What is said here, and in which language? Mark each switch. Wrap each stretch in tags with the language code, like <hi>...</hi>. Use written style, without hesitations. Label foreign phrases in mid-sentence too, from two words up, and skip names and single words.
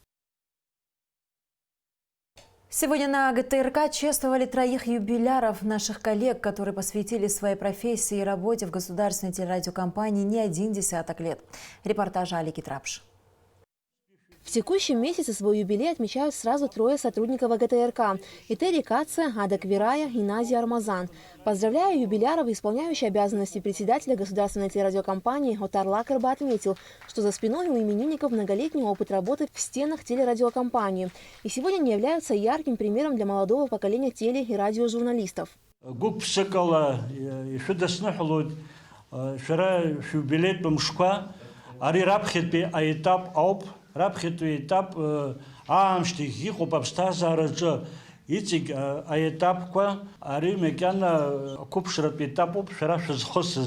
<ru>Сегодня на ГТРК чествовали 3 юбиляров наших коллег, которые посвятили своей профессии и работе в государственной телерадиокомпании не 1 десяток лет. Репортаж Алики Трапш. В текущем месяце свой юбилей отмечают сразу 3 сотрудников ГТРК – Этери Каце, Ада Квирая и Назия Армазан. Поздравляя юбиляров, исполняющий обязанности председателя государственной телерадиокомпании Отар Лакерба отметил, что за спиной у именинников многолетний опыт работы в стенах телерадиокомпании. И сегодня они являются ярким примером для молодого поколения теле- и радиожурналистов.</ru> <ab>Раԥхьатәи етап аамышьҭахь иҟоуп аԥсҭазаараҿы иҵегь аетапқәа ари макьана ақәыԥшратә етапуп шәара шәызхысыз.</ab>